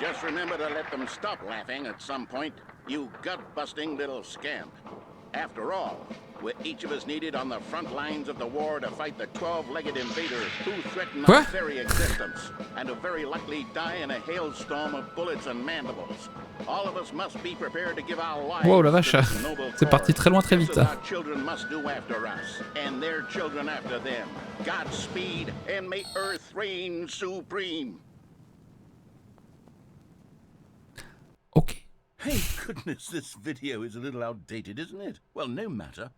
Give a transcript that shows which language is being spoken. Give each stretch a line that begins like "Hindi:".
English: Just remember to let them stop laughing at some point, you gut-busting little scamp. After all, we're each of us needed on the front lines of the war to fight the 12-legged invaders who threaten our very existence, and who very likely die in a hailstorm of bullets and mandibles. All of us must be prepared to give our lives.
French: Wow, la vache, c'est parti très loin très vite.
English: Our children must do after us, and their children after them. Godspeed, and may Earth reign supreme. Okay. Hey, goodness, this video is a little outdated, isn't it? Well, no matter.